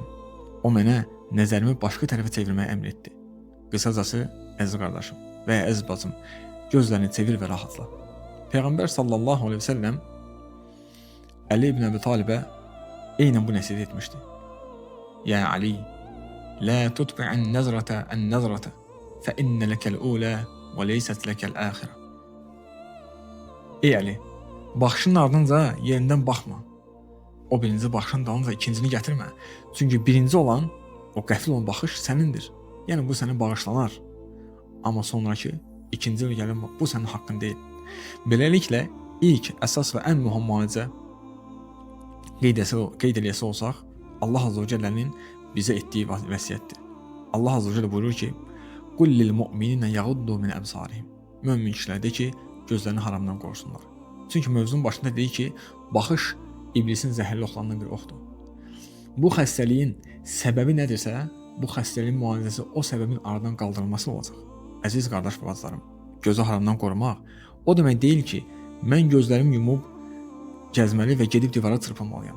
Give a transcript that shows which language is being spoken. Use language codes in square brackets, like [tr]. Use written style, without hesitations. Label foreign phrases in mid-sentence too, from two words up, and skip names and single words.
[az] O mənə nəzərimi başqa tərəfə çevirməyə əmr etdi. Qısacası, əziz qardaşım və ya əziz bacım, gözlərini çevir və rahatla. Peyğəmbər [ar] صلى الله عليه [az] və səlləm Əli ibn Əbi Talibə eynən bu nəsiyyət etmişdi. Ya Ali, [ar] لا تتبع النظرة فإن لك الأولى وليست لك الآخرة. [az] Ey Ali, baxışın ardınca yerindən baxma. O birinci baxışın dalınca ikincini gətirmə. Çünki birinci olan, o qəfil olan baxış sənindir. Yəni bu sənə bağışlanar. Amma sonraki ikinci il gəlin, bu sənin haqqın deyil. Beləliklə, ilk, əsas və ən mühüm müalicə qeyd eləyəsi olsaq, Allah Azza və Cəllənin bizə etdiyi vəsiyyətdir. Allah Azza və Cəllə buyurur ki, [ar] "قل للمؤمنين يغضوا من أبصارهم." [az] Mömin kişilər de ki, gözlərini haramdan qorusunlar. Çünki mövzunun başında deyir ki, baxış iblisin zəhərli oxlarından bir oxdur. Bu xəstəliyin səbəbi nədirsə, bu xəstəliyin müalicəsi o səbəbin aradan qaldırılması olacaq. Əziz qardaş və bacılarım, gözü haramdan qorumaq o demək deyil ki, mən gözlərimi yumub gəzməli və gedib divara çırpınmalıyam.